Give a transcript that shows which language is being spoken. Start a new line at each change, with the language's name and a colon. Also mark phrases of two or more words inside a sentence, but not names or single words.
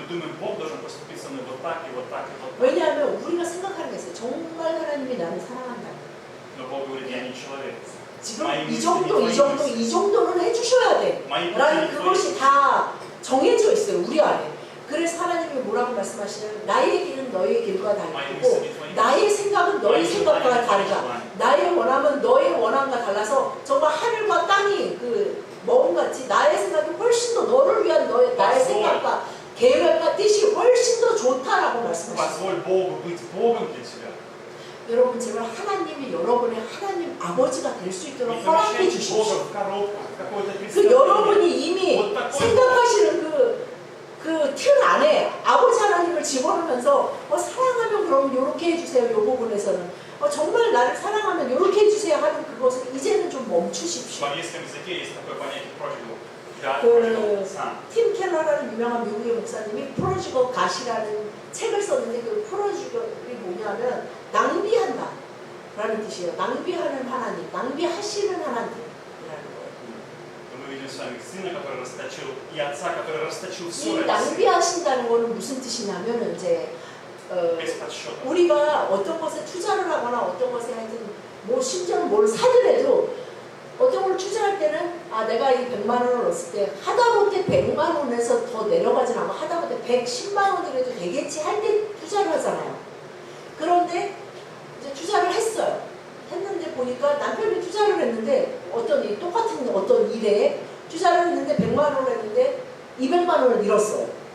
Korean: 왜냐하면 우리가 생각하는 게 있어요. 정말 하나님이 나를 사랑한다. 지금 이 정도는 해주셔야 돼 라는 그것이 다 정해져 있어요. 우리 안에. 그래서 하나님이 뭐라고 말씀하시냐면 나의 길은 너의 길과
Russian: Мои
Korean: 다르고
Russian: мысли, твои
Korean: 나의 생각은
Russian: мысли,
Korean: 너의
Russian: мои
Korean: 생각과
Russian: желания, твои
Korean: 다르다.
Russian: желания.
Korean: 나의 원함은 너의 원함과 달라서 정말 하늘과 땅이 그 멍같이 나의 생각이 훨씬 더 너를 위한 나의 생각과 계획과 뜻이 훨씬 더 좋다라고 말씀하셨어요.
Russian: Позволь Богу быть Богом для тебя.
Korean: 여러분 제발 하나님이 여러분의 하나님 아버지가 될 수
Russian: Не
Korean: 있도록 허락해
Russian: помещайте
Korean: 주십시오.
Russian: Бога в коробку, в какое-то
Korean: 그
Russian: представление.
Korean: 여러분이 이미
Russian: Вот такой
Korean: 생각하시는 그 틀 안에 아버지 하나님을 집어넣으면서 사랑하면 그럼 이렇게 해주세요. 이 부분에서는 정말 나를 사랑하면 이렇게 해주세요 하는 그것을 이제는 좀 멈추십시오.
Russian: В английском языке есть такое понятие prodigal. Да,
Korean: 그
English: prodigal son.
Korean: 팀 켈러라는 유명한 미국의 목사님이 프로지거 갓이라는 책을 썼는데 그 프로지거이 뭐냐면 낭비한다 라는 뜻이에요. 낭비하는 하나님, 낭비하시는 하나님이라는 거예요.
Russian: Мы видим с вами сына, который расточил, и отца, который расточил все
Korean: 이
Russian: ради себя,
Korean: 낭비하신다는 거는 무슨 뜻이냐면 이제
Russian: без подсчета.
Korean: 우리가 어떤 것에 투자를 하거나 어떤 것에 하여튼 뭐 심지어 뭘 사더라도 어떤 걸 투자할 때는 내가 이 100만 원을 넣었을 때 하다못해 100만 원에서 더 내려가진 않고 하다못해 110만 원이라도 되겠지 할 때 투자를 하잖아요. 그런데 이제 투자를 했어요. 했는데 보니까 남편이 투자를 했는데 똑같은 어떤 일에 투자를 했는데 100만 원을 했는데 200만 원을 잃었어요.